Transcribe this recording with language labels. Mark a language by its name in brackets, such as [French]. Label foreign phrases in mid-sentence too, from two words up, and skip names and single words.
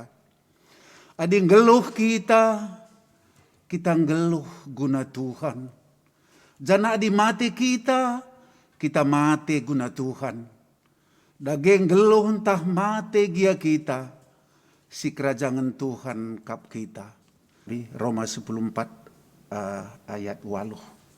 [Batak Karo] Ading geluh kita geluh guna Tuhan. Jana adi mati kita mati guna Tuhan. Daging geluh entah mati gia kita, si kerajaan Tuhan kap kita. [Indonesian] Di Roma 14 ayat 8.